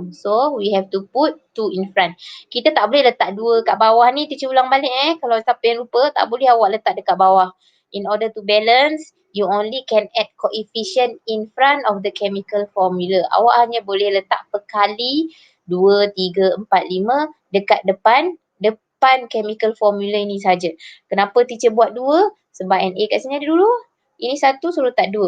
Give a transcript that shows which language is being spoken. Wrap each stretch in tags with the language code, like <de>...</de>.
<en>So we have to put 2 in front.</en> <ms>Kita tak boleh letak 2 kat bawah ni, teacher ulang balik Kalau siapa yang lupa, tak boleh awak letak dekat bawah.</ms> <en>In order to balance, you only can add coefficient in front of the chemical formula.</en> <ms>Awak hanya boleh letak perkali 2, 3, 4, 5 dekat depan chemical formula ini saja. Kenapa teacher buat 2? Sebab Na kat sini ada dulu. Ini 1 suruh letak 2.</ms>